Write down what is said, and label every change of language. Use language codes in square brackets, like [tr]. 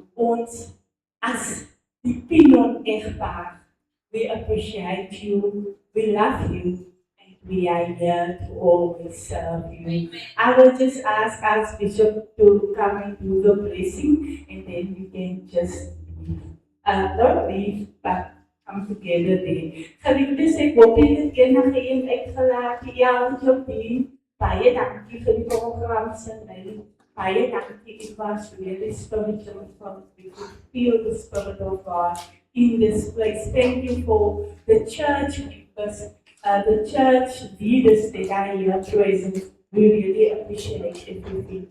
[af] Ons as die Pinon egpaar, [en] we appreciate you, we love you, and we are here to always serve you. I will just ask Archbishop to come and do the blessing, and then we can just leave. Not leave, but come together there. [af] Geliefdes, ek hoop jy het enige een uitgelaat. Ja, Jobien, baie dankie vir die program se lei. Baie dankie, [en] it was really spiritual from you could feel the Spirit of God in this place. Thank you for the church members, the church leaders that are here present. We really appreciate everything.